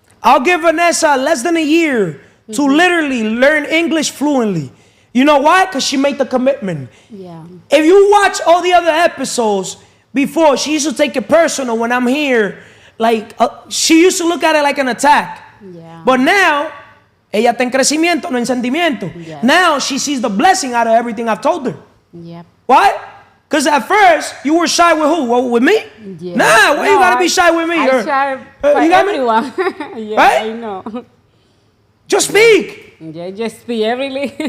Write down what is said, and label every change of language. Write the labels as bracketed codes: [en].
[en] I'll give Vanessa less than a year to literally learn English fluently. You know why? Because she made the commitment. Yeah. If you watch all the other episodes before, she used to take it personal when I'm here. Like, she used to look at it like an attack. Yeah. But now, [es] ella está en crecimiento, no en sentimiento. [en] Yes. Now, she sees the blessing out of everything I've told her. Yep. Why? Because at first, you were shy with who? Well, with me? Yeah. Nah, why you gotta be shy with me? I shy for you got everyone. me? Yeah, Right? I know. Just speak. Yeah, just be really.